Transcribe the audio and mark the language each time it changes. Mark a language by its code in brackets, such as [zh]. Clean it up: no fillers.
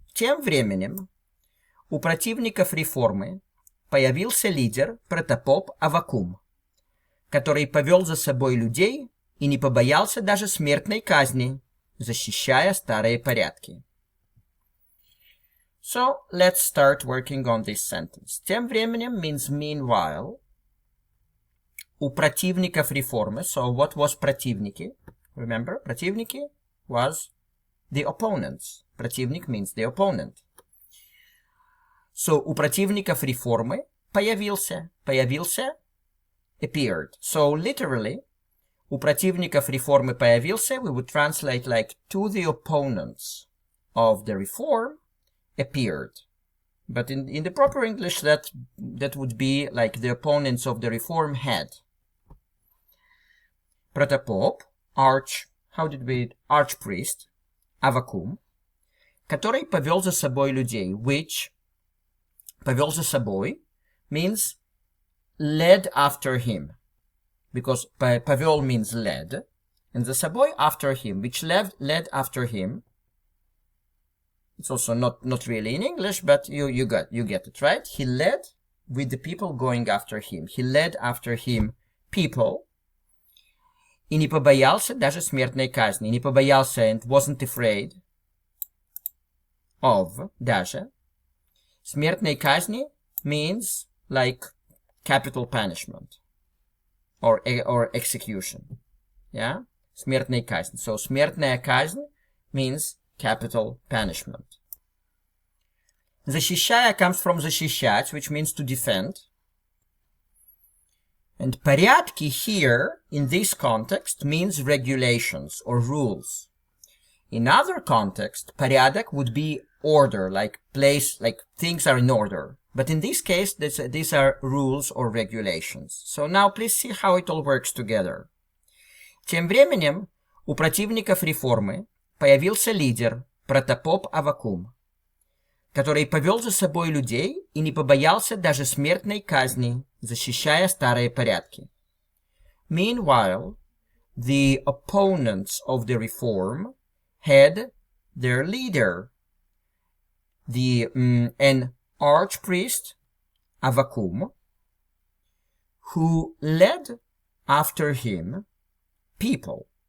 [ru] Тем временем у противников реформы появился лидер, протопоп Аввакум, который повел за собой людей и не побоялся даже смертной казни, защищая старые порядки. [en] So, let's start working on this sentence. [ru] Тем временем [en] means meanwhile. [ru] У противников реформы. [en] So, what was противники? Remember, противники was the opponents. Противник means the opponent. [ru] So, у противников реформы появился, [en] appeared. So, literally, [ru] у противников реформы появился, [en] we would translate like to the opponents of the reform appeared. But in the proper English, that would be like the opponents of the reform had. Протопоп, archpriest, [ru] Аввакум, который повел за собой людей, [en] which [ru] повел за собой [en] means led after him, because повел means led, and [ru] за собой [en] after him, which led after him. It's also not really in English, but you get it, right? He led with the people going after him. He led after him people [ru] и не побоялся даже смертной казни. Не побоялся [en] and wasn't afraid of даже. [ru] Смертной казни [en] means like capital punishment or execution. [ru] Yeah? Смертной казнь. [en] So [ru] смертная казнь [en] means capital punishment. Защищая comes from защищать, which means to defend. And порядки here, in this context, means regulations or rules. In other context, порядок would be order, like place, like things are in order. But in this case, these are rules or regulations. So now please see how it all works together. [ru] Тем временем у противников реформы появился лидер, протопоп Авакум, который повел за собой людей и не побоялся даже смертной казни, защищая старые порядки. [en] Meanwhile, the opponents of the reform had their leader, an archpriest, Avacum, who led after him people,